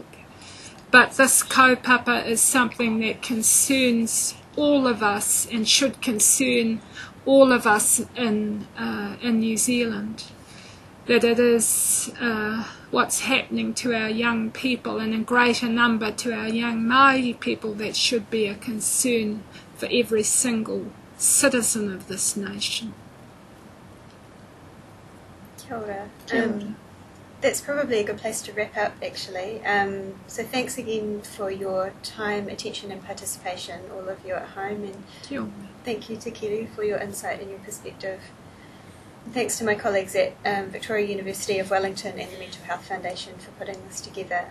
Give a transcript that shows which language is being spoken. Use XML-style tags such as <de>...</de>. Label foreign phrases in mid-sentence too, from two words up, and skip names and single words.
<en>But this kaupapa is something that concerns all of us and should concern all of us in New Zealand. That it is what's happening to our young people, and in greater number to our young Māori people, that should be a concern for every single citizen of this nation.</en> <mi>Kia ora. Kia ora.</mi> <en>That's probably a good place to wrap up, actually. So thanks again for your time, attention and participation, all of you at home, and</en> <mi>Kia ora.</mi> <en>thank you to Kiru for your insight and your perspective. And thanks to my colleagues at Victoria University of Wellington and the Mental Health Foundation for putting this together.</en>